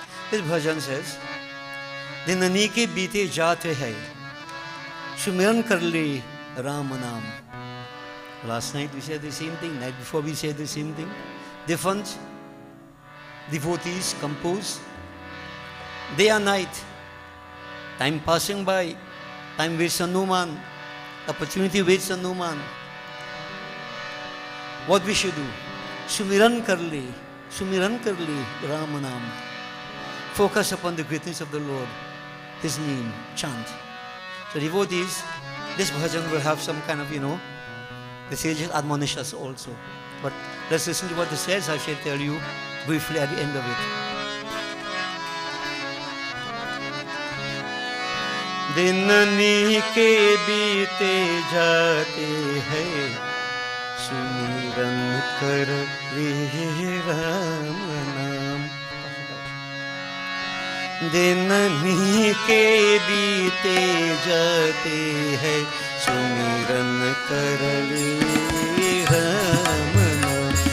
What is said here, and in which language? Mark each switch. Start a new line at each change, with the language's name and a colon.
English: This bhajan says,
Hindi: दिननी के बीते जाते हैं, सुमिरन कर ले राम नाम.
English: Last night we said the same thing, night before we said the same thing. Different devotees compose day and night. Time passing by, time waits on no man, opportunity waits on no man. What we should do?
Hindi: सुमिरन कर ले राम नाम.
English: Focus upon the greatness of the Lord, His name, chant. So devotees, this bhajan will have some kind of, the sages admonish us also. But let's listen to what it says. I shall tell you briefly at the end of it.
Hindi: दिननी के बीते जाते हैं, सुमिरन कर ले राम नाम. दिननी के बीते जाते हैं, सुमिरन कर ले राम नाम.